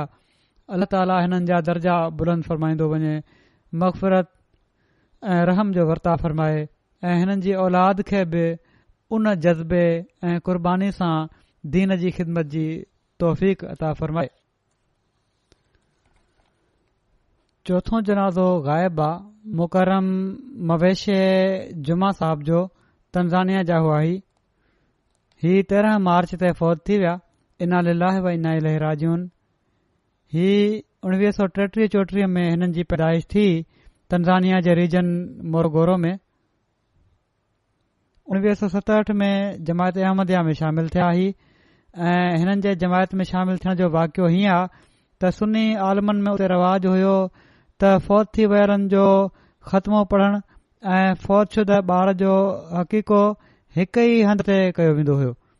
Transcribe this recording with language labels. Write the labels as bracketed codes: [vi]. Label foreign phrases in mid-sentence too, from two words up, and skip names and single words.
[sd] अल्लाह ताला हिननि जा दर्जा बुलंद फरमाईंदो वञे, मग़फ़िरत ऐं रहम जो वर्ताव फरमाए ऐं हिननि जी औलाद खे बि उन जज़्बे ऐं क़ुर्बानी सां दीन जी ख़िदमत जी तौफ़ीक़ अता फरमाए। चौथों जनाज़ो ग़ाइब आहे। मुकरम मवेशे जुमा साहब जो तंज़ानिया जा हुआ। ही 13 मार्च ते फ़ौत थी विया। [ar] إنا لله وإنا إليه راجعون. [sd] ही 1933-34 में हिननि जी पैदाइश थी तंज़ानिया जे रीजन मोरगोरो में। 1967 में जमायत अहमदिया में शामिल थिया ही ऐं हिननि जे जमायत में शामिल थियण जो वाक़ियो हीअं आहे त सुन्नी आलमनि में उते रवाज हुयो त फ़ौत थी वियलनि जो ख़त्मो पढ़णु ऐं फ़ौत शुदा ॿार जो हक़ीक़ो हिक ई हंध ते कयो वेंदो हुयो।